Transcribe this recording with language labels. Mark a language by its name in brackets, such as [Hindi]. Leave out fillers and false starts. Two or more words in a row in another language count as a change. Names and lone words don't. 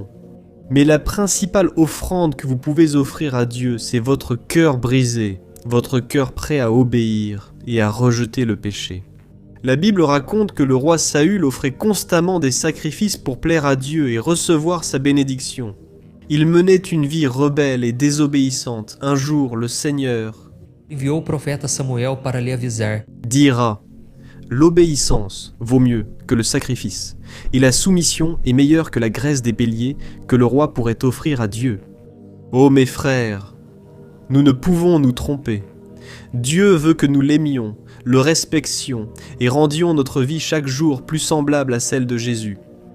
[French] Mais la principale offrande que vous pouvez offrir à Dieu, c'est votre cœur brisé, votre cœur prêt à obéir et à rejeter le péché. La Bible raconte que le roi Saül offrait constamment des sacrifices pour plaire à Dieu et recevoir sa bénédiction. Il menait une vie rebelle et désobéissante. Un jour, le Seigneur [Portuguese] enviou o profeta Samuel para lhe avisar. [French] Dira: l'obéissance vaut mieux que le sacrifice, et la soumission est meilleure que la graisse des béliers que le roi pourrait offrir à Dieu. Ô mes frères, nous ne pouvons nous tromper. Dieu veut que nous l'aimions, le respections et rendions notre vie chaque jour plus semblable à celle de Jésus.